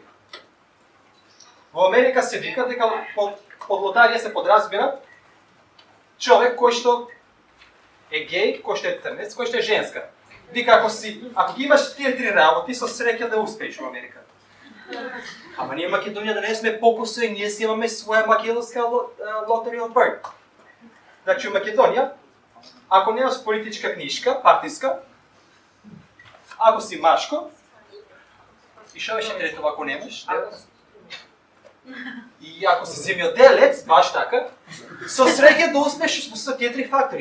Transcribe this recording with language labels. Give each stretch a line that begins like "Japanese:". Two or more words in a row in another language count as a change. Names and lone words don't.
Macedonian: Во Америка се вика дека под лотарија се подразбира човек кој што е геј, кој што е црнец, кој што е женска. Вика ако ги имаш тие три работи, со среќа да успееш во Америка. Ама ние Македонија да не сме покусо и ние си имаме своја македонска
English: lottery of birth.
Macedonian: Значи, у Македонија, ако немаш политичка книжка, партиска, ако си машко, и што беше трето ако немаш? И ако си земјоделец, баш така, со среќа да успееш со тие три фактори.